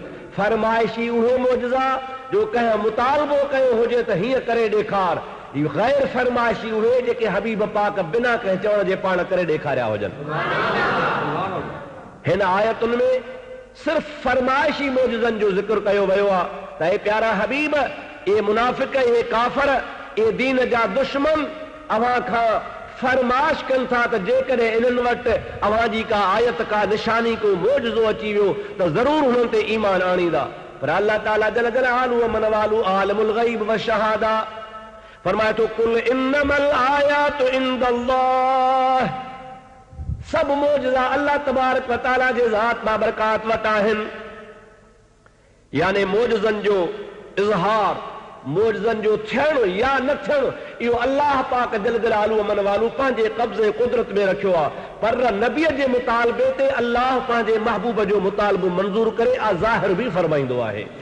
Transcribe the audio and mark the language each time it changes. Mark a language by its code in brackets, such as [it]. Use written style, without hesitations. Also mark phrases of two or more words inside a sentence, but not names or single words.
[sd] फरमाइशी उहे मोजज़ा जो कंहिं मुतालबो कयो हुजे त हीअं करे ॾेखार, गैर फरमाइशी उहे जेके हबीब पाक बिना कंहिं चवण जे पाण करे ॾेखारिया हुजनि। हिन आयतुनि में सिर्फ फरमाइशी मोजज़नि जो ज़िक्र कयो वियो आहे त हे प्यारा हबीब, ये मुनाफ़िक, ये काफ़र, ये दीन जा दुश्मन अवां खां फरमाइश कनि था त जेकॾहिं इन्हनि वटि अवां जी का आयत, का निशानी, को मोजज़ो अची वियो त ज़रूर हुननि ते ईमान आणींदा। पर अल्लाह ताला [ar] جل جلاله [sd] व मन वालू [ar] عالم الغيب والشهادة [sd] फरमाए थो [ar] قل إنما الآيات عند الله. [sd] सब मोजज़ा अल्लाह [ar] تبارك وتعالى [sd] जे ज़ात बाबरकात वटि आहिनि। यानी मोजज़नि जो इज़हार, मोजज़नि जो थियणु या न थियणु, इहो अल्लाह पाक [ar] جل جلاله [sd] मन वालू पंहिंजे कब्ज़े कुदरत में रखियो आहे। पर नबीअ जे मुतालबे ते अल्लाह पंहिंजे महबूब जो मुतालबो मंज़ूर करे ज़ाहिर बि फरमाईंदो आहे।